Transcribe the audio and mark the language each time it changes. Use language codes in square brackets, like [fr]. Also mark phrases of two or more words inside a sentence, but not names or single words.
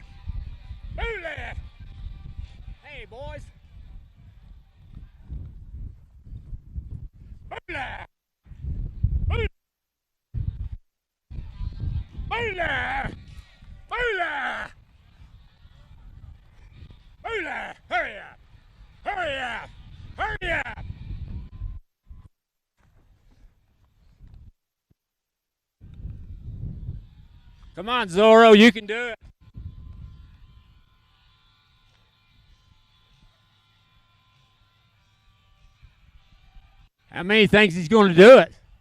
[en] Boule. Hey, boys. [ht] Boule. Boule. Boule. Boule. Boule. [en] Hurry up. Hurry up. Hurry up. Come on, Zorro, you can do it. How many thinks he's going to do it?